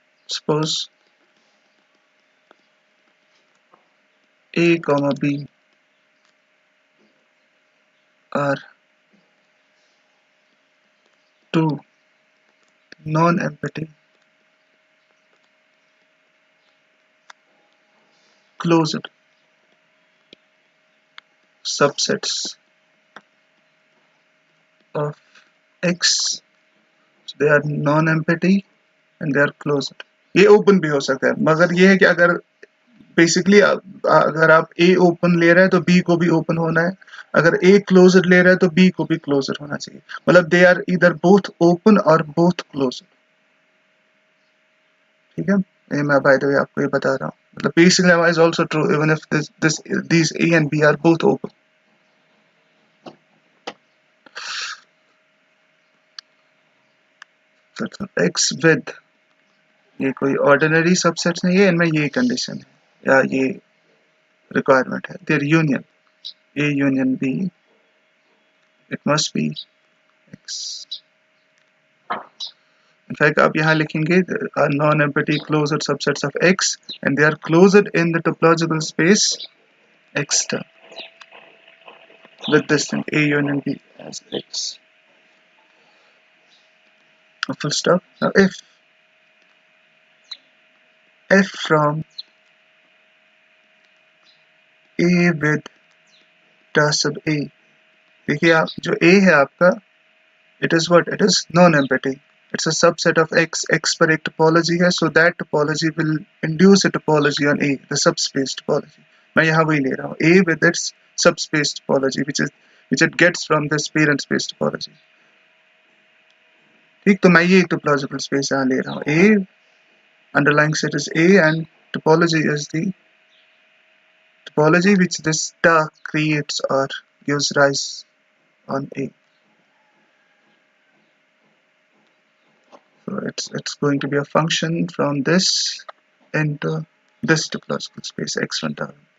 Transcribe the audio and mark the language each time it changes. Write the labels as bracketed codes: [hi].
[en] Suppose A, B are two non-empty closed subsets of X. So they are non-empty and they are closed. [hi] ये open भी हो सकता है, मगर ये है कि अगर बेसिकली अगर आप A ओपन ले रहे हैं तो B को भी ओपन होना है, अगर A क्लोज्ड ले रहा है तो B को भी क्लोज्ड होना चाहिए. [en] मतलब they are इधर both open और बोथ क्लोज्ड. [hi] ठीक है, ये मैं बाय द वे आपको ये बता रहा हूँ. मतलब [en] Basic lemma is also true even if these A and B are both open. [hi] तो X with ये कोई ऑर्डिनरी सबसेट नहीं है, इनमें ये कंडीशन है या ये रिक्वायरमेंट है. [en] Their union A union B, it must be X. In fact, [hi] आप यहाँ लिखेंगे [en] are non-empty closed subsets of X and they are closed in the topological space X star with this thing A union B as X. Full stop. Now if F from A with star sub A, [hi] देखिए आप जो A है आपका, [en] it is what? It is non-empty. It's a subset of X. [hi] X पर एक topology है, [en] so that topology will induce a topology on A, the subspace topology. [hi] मैं यहाँ वही ले रहा हूँ, [en] A with its subspace topology, which it gets from this parent space topology. [hi] ठीक, तो मैं ये topological space यहाँ ले रहा हूँ. [en] A underlying set is A and topology is the topology which this star creates or gives rise on A. So it's going to be a function from this into this topological space x1 down.